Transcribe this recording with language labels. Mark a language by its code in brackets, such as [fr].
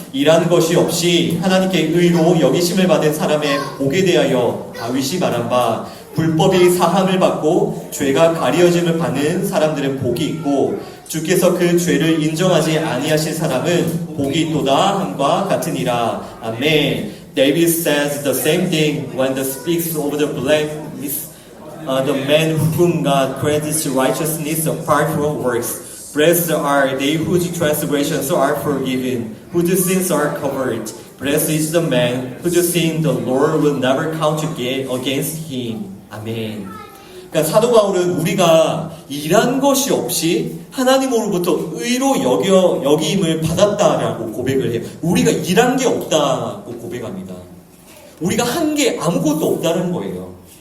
[ko] 이란 것이 없이 하나님께 의로 여기심을 받은 사람의 복에 대하여 다윗이 말한 바 불법이 사함을 받고 죄가 가리어짐을 받는 사람들은 복이 있고 주께서 그 죄를 인정하지 아니하실 사람은 복이 있도다 함과 같으니라. 아멘. [en] David says the same thing when he speaks over the blameless, the man whom God credits righteousness apart from works. Blessed are they whose transgressions are forgiven, whose sins are covered. Blessed is the man whose sin the Lord will never count against him. [ko] 아멘. 그러니까 사도 바울은 우리가 일한 것이 없이 하나님으로부터 의로 여김을 받았다라고 고백을 해요. 우리가 일한 게 없다고 고백합니다. 우리가 한 게 아무것도 없다는 거예요.